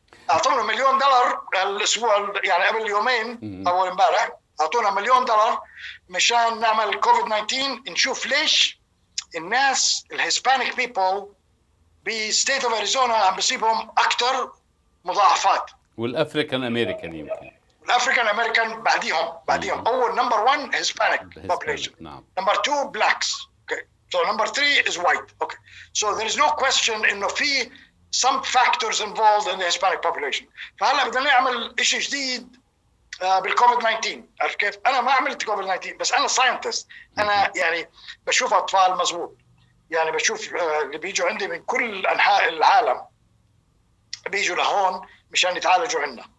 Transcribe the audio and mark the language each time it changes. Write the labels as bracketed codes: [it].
[ar] اعطونا $1 مليون الاسبوع، يعني قبل يومين اول امبارح اعطونا $1 مليون مشان نعمل كوفيد 19، نشوف ليش الناس الهسبانيك بيبل بستيت اوف اريزونا عم بيصيبهم اكثر مضاعفات. والافريكان امريكان يمكن. الافريكان امريكان بعديهم. اول نمبر 1 هسبانيك population. نمبر 2 blacks. [en] Okay. So number 3 is white. Okay. So there is no question [ar] انه في [en] some factors involved in the Hispanic population. [ar] فهلا بدنا نعمل شيء جديد بالكوفيد 19. عرفت كيف؟ انا ما عملت كوفيد 19 بس انا ساينتست. انا يعني بشوف اطفال مزبوط. يعني بشوف اللي بيجوا عندي من كل انحاء العالم بيجوا لهون مشان يتعالجوا عندنا.